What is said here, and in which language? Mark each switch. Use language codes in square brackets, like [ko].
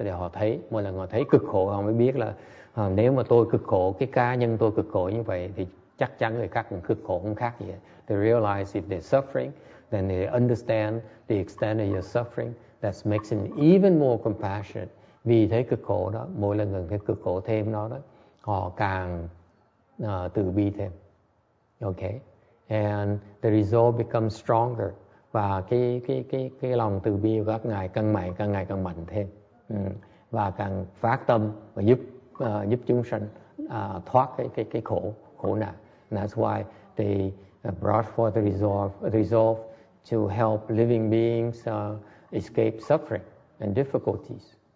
[vi] Để họ thấy, mỗi lần họ thấy cực khổ họ mới biết là nếu mà tôi cực khổ, cái cá nhân tôi cực khổ như vậy thì chắc chắn người khác cũng cực khổ không khác gì. [en] They realize if they're suffering, then they understand the extent of your suffering. That makes them even more compassionate. [vi] Vì thấy cực khổ đó, mỗi lần gần thấy cực khổ thêm đó, họ càng từ bi thêm. [en] Okay, and the resolve becomes stronger. [vi] Và cái lòng từ bi của các ngài càng ngày càng mạnh thêm, và càng phát tâm và giúp chúng sanh thoát cái khổ nạn. [en] And that's why they brought forth the resolve to help living beings escape suffering and difficulties.